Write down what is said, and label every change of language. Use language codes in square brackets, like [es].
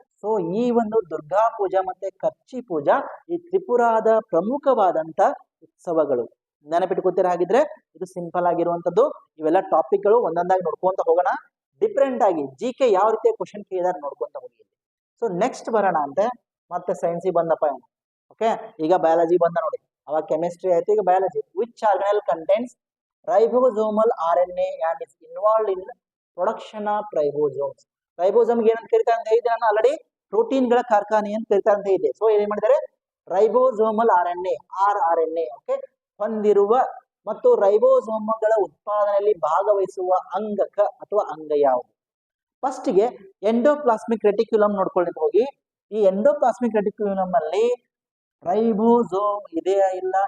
[kn] So ಈ ಒಂದು ದುರ್ಗಾ ಪೂಜಾ ಮತ್ತೆ ಕರ್ಚಿ ಪೂಜಾ ಈ ತ್ರಿಪುರಾದ ಪ್ರಮುಖವಾದಂತ ಉತ್ಸವಗಳು. ನೆನಪಿಟ್ಕೊತೀರ. ಹಾಗಿದ್ರೆ ಇದು ಸಿಂಪಲ್ ಆಗಿರುವಂತದ್ದು. ಇವೆಲ್ಲ ಟಾಪಿಕ್ಗಳು ಒಂದೊಂದಾಗಿ ನೋಡ್ಕೊಂತ ಹೋಗೋಣ. ಡಿಫ್ರೆಂಟ್ ಆಗಿ GK ಯಾವ ರೀತಿಯ ಕ್ವಶನ್ ಕೇಳಿದಾರೆ ನೋಡ್ಕೊಂತ ಹೋಗಿ. ಸೊ ನೆಕ್ಸ್ಟ್ ಬರೋಣ ಅಂತೆ, ಮತ್ತೆ ಸೈನ್ಸಿಗೆ ಬಂದಪ್ಪ. ಓಕೆ, ಈಗ ಬಯಾಲಜಿ ಬಂದ ನೋಡಿ. ಅವಾಗ ಕೆಮಿಸ್ಟ್ರಿ ಆಯ್ತು, ಈಗ biology. [en] Which organelle contents ribosomal RNA and is involved in production of ribosomes. [kn] Ribosome ಏನಂತ ಕರಿತಾರೆ ಅಂತ ಹೇಳಿದ್ರೆ ನಾನು ಆಲ್ರೆಡಿ ಪ್ರೋಟೀನ್ಗಳ ಕಾರ್ಖಾನೆ ಅಂತ ಕರಿತಾರೆ ಅಂತ ಹೇಳಿದೆ. ಸೊ ಏನ್ ಮಾಡಿದ್ದಾರೆ, ರೈಬೋಸೋಮಲ್ RNA rRNA ಓಕೆ ಹೊಂದಿರುವ ಮತ್ತು ರೈಬೋಸೋಮ್ಗಳ ಉತ್ಪಾದನೆಯಲ್ಲಿ ಭಾಗವಹಿಸುವ ಅಂಗಕ ಅಥವಾ ಅಂಗ ಯಾವುದು? ಫಸ್ಟ್ಗೆ ಎಂಡೋಪ್ಲಾಸ್ಮಿಕ್ ರೆಟಿಕ್ಯುಲಮ್ ನೋಡ್ಕೊಳ್ಳಿಕ್ಕೆ ಹೋಗಿ. ಈ ಎಂಡೋಪ್ಲಾಸ್ಮಿಕ್ ರೆಟಿಕ್ಯುಲಮ್ ಅಲ್ಲಿ ರೈಬೋಸೋಮ್ ಇದೆಯಾ ಇಲ್ಲ?